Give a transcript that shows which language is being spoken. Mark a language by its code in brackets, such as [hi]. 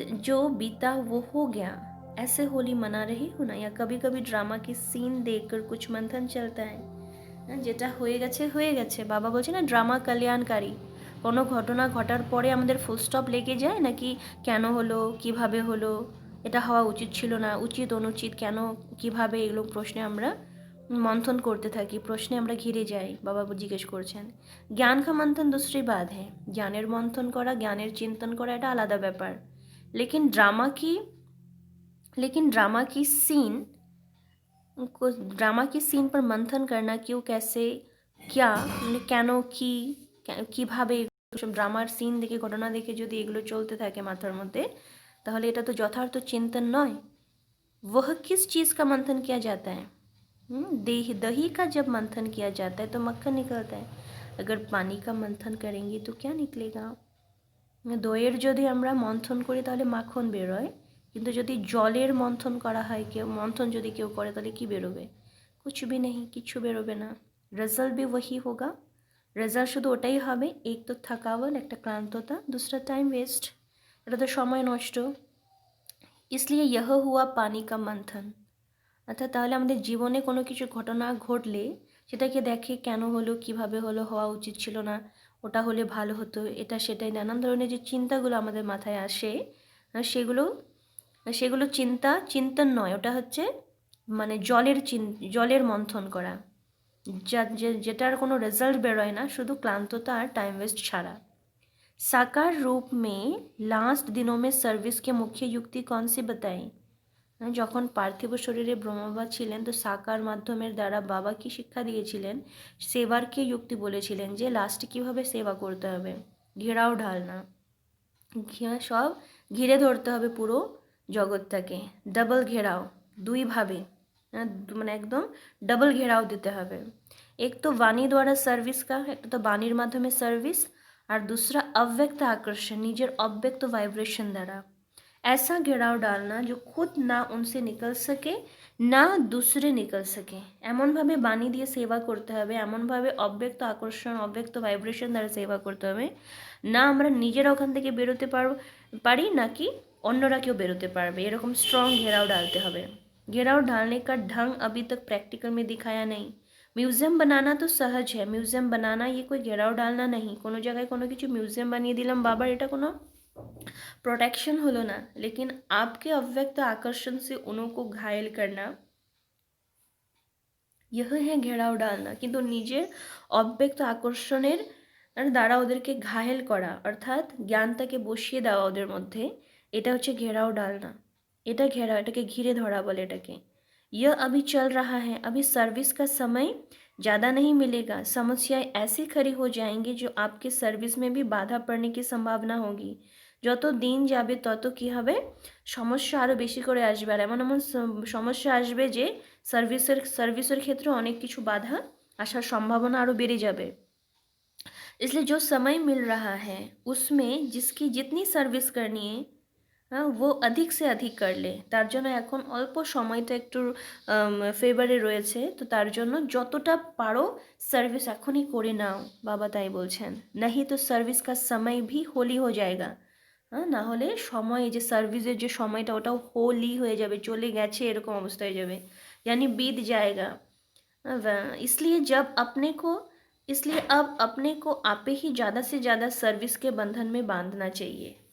[hi] जो बीता वो हो गया, ऐसे होली मना रही हो ना। या कभी कभी ड्रामा की सीन देखकर कुछ मंथन चलता है, [bn] যেটা হয়ে গেছে। বাবা বলছে না ড্রামা কল্যাণকারী। কোনো ঘটনা ঘটার পরে আমাদের ফুল স্টপ লেগে যায় নাকি, কেন হলো, কিভাবে হলো, এটা হওয়া উচিত ছিল না, উচিত অনুচিত, কেন কিভাবে, এগুলো প্রশ্নে আমরা मंथन करते থাকি, প্রশ্নে আমরা ঘিরে যাই। বাবা জিজ্ঞেস করছেন [hi] জ্ঞান का मंथन दूसरी बात है। [bn] জ্ঞানের मंथन করা, জ্ঞানের চিন্তন করা এটা আলাদা ব্যাপার। [hi] लेकिन ड्रामा की सीन पर मंथन करना, क्यों, कैसे, क्या, [bn] কেন, কি, কিভাবে, ড্রামার সিন দেখে ঘটনা দেখে যদি এগুলো চলতে থাকে মাথার মধ্যে, তাহলে এটা তো যথার্থ চিন্তন নয়। [hi] वह किस चीज़ का मंथन किया जाता है? दही का जब मंथन किया जाता है तो मक्खन निकलता है। अगर पानी का मंथन करेंगे तो क्या निकलेगा? [bn] দইয়ের যদি আমরা মন্থন করি তাহলে মাখন বেরোয়, কিন্তু যদি জলের মন্থন করা হয়, কেউ মন্থন যদি কেউ করে তাহলে কি বেরোবে? [hi] कुछ भी नहीं, [bn] किच्छु बेरोबे ना। [hi] রেজাল্ট भी वही होगा। [bn] রেজাল্ট শুধু ওটাই হবে, এক তো থাকাওয়াল, একটা ক্লান্ততা, दूसरा টাইম ওয়েস্ট, এটা তো সময় নষ্ট। [hi] इसलिए यह हुआ पानी का मंथन। [bn] অর্থাৎ তাহলে আমাদের জীবনে কোনো কিছু ঘটনা ঘটলে সেটাকে দেখে কেন হলো, কিভাবে হলো, হওয়া উচিত ছিল না, ওটা হলে ভালো হতো, এটা সেটাই নানান ধরনের যে চিন্তাগুলো আমাদের মাথায় আসে, সেগুলো সেগুলো চিন্তন নয়, ওটা হচ্ছে মানে জলের মন্থন করা, যেটার কোনো রেজাল্ট বেরোয় না, শুধু ক্লান্ততা আর টাইম ওয়েস্ট ছাড়া। [hi] साकार रूप में लास्ट दिनों में सर्विस के मुख्य युक्ति कौन सी बताई? [bn] যখন পার্থিব শরীরে ব্রহ্মবাবা ছিলেন তো সাকার মাধ্যমের দ্বারা বাবা কি শিক্ষা দিয়েছিলেন? সেবার কি যুক্তি বলেছিলেন যে লাস্টে কীভাবে সেবা করতে হবে। ঘেরাও ঢালনা, সব ঘিরে ধরতে হবে পুরো জগৎটাকে, ডাবল ঘেরাও, দুইভাবে, মানে একদম ডাবল ঘেরাও দিতে হবে। এক তো বাণী দ্বারা সার্ভিস কা, একটা তো বাণীর মাধ্যমে সার্ভিস, আর [hi] दूसरा अव्यक्त आकर्षण, [bn] নিজের অব্যক্ত ভাইব্রেশন দ্বারা। [hi] ऐसा घेराव डालना जो खुद ना उनसे निकल सके [bn] না दूसरे निकल सके, এমনভাবে বাণী দিয়ে সেবা করতে হবে, এমনভাবে অব্যক্ত আকর্ষণ, অব্যক্ত ভাইব্রেশন দ্বারা সেবা করতে হবে, না আমরা নিজেরা ওখান থেকে বেরোতে পারি নাকি অন্যরা কেউ বেরোতে পারবে, এরকম স্ট্রং ঘেরাও ডালতে হবে। [hi] घेराव डालने का ढंग अभी तक प्रैक्टिकल में दिखाया नहीं। মিউজিয়াম বানানা তো সহজ है, মিউজিয়াম বানানা ये कोई घेराव डालना नहीं। [bn] কোনো জায়গায় কোনো কিছু মিউজিয়াম বানিয়ে দিলাম বাবার, এটা কোনো प्रोटेक्शन হলো না, [hi] लेकिन आपके अव्यक्त आकर्षण से उनको घायल करना यह है घेराव डालना। [bn] কিন্তু নিজের অব্যক্ত আকর্ষণের দ্বারা ওদেরকে ঘায়েল করা, অর্থাৎ জ্ঞানটাকে বসিয়ে দেওয়া ওদের মধ্যে, এটা হচ্ছে ঘেরাও ডালনা। এটা ঘেরাও, এটাকে ঘিরে ধরা বলে এটাকে। [hi] यह अभी चल रहा है, अभी सर्विस का समय ज़्यादा नहीं मिलेगा, समस्याएं ऐसी खड़ी हो जाएंगी जो आपके सर्विस में भी बाधा पड़ने की संभावना होगी। [bn] যত দিন যাবে তত কী হবে, সমস্যা আরও বেশি করে আসবে, আর এমন এমন সমস্যা আসবে যে সার্ভিসের ক্ষেত্রে অনেক কিছু বাধা আসার সম্ভাবনা আরও বেড়ে যাবে। [hi] इसलिए जो समय मिल रहा है उसमें जिसकी जितनी सर्विस करनी है वो अधिक से अधिक [bn] করলে, তার জন্য এখন অল্প সময়টা একটু ফেভারে রয়েছে, তো তার জন্য যতটা পারো সার্ভিস এখনই করে নাও, বাবা তাই বলছেন। [hi] नहीं तो सर्विस का समय भी होली हो जाएगा, [bn] না হলে সময়, এই যে সার্ভিসের যে সময়টা ওটাও হোলি হয়ে যাবে, চলে গেছে এরকম অবস্থা হয়ে যাবে, [hi] यानी बीत जाएगा। इसलिए अब अपने को आप ही ज़्यादा से ज़्यादा सर्विस के बंधन में बांधना चाहिए।